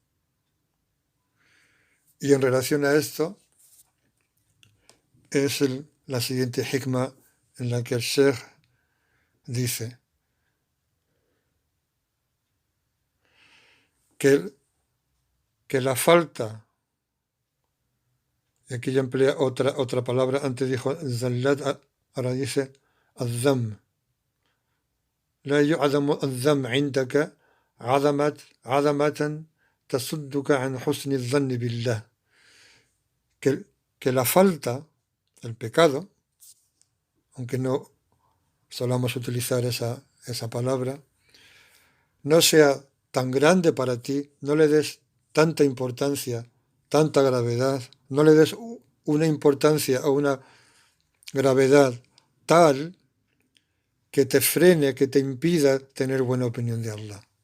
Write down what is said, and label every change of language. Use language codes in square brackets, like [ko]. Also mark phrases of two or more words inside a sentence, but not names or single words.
[es] Y en relación a esto es la siguiente hikmah en la que el Sheikh dice que la falta, y aquí ya emplea otra palabra, antes dijo zallat, ahora dice al-dham. [ar] لا يعظم الذنب عندك عظمة تصدك عن حسن الظن بالله. [es] Que la falta, el pecado, aunque no solamos utilizar esa palabra, no sea tan grande para ti, no le des tanta importancia, tanta gravedad, no le des una importancia o una gravedad tal que te frene, que te impida tener buena opinión de Allah.